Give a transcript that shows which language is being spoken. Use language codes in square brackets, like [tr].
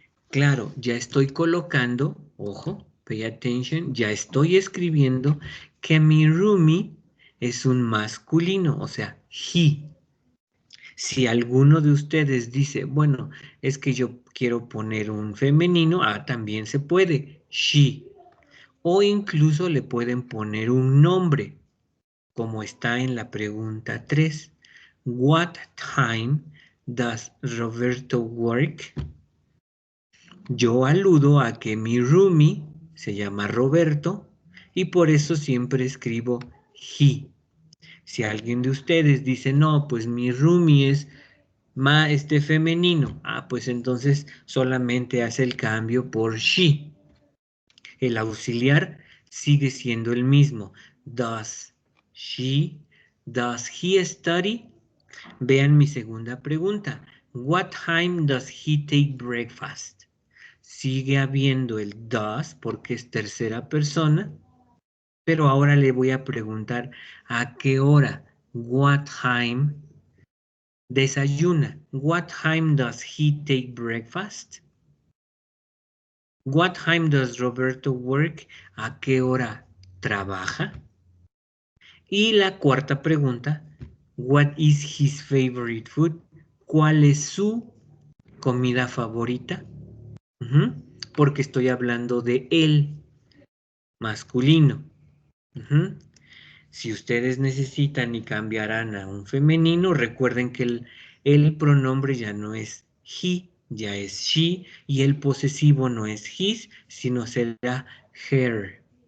[es] Claro, ya estoy colocando, ojo, [en] pay attention, [es] ya estoy escribiendo que mi roomie es un masculino, o sea, he. Si alguno de ustedes dice, bueno, es que yo quiero poner un femenino, también se puede, she. O incluso le pueden poner un nombre, como está en la pregunta 3. [en] What time does Roberto work? [es] Yo aludo a que mi roomie se llama Roberto y por eso siempre escribo he. Si alguien de ustedes dice, no, pues mi roomie es femenino, pues entonces solamente hace el cambio por she. El auxiliar sigue siendo el mismo. [en] Does he study? [es] Vean mi segunda pregunta. [en] What time does he take breakfast? [es] Sigue habiendo el does porque es tercera persona, pero ahora le voy a preguntar a qué hora. [en] What time [es] desayuna? [en] What time does he take breakfast? What time does Roberto work? [es] ¿A qué hora trabaja? Y la cuarta pregunta, [en] what is his favorite food? [es] ¿Cuál es su comida favorita? Porque estoy hablando de él, masculino. Si ustedes necesitan y cambiarán a un femenino, recuerden que el pronombre ya no es he, ya es she, y el posesivo no es his, sino será her.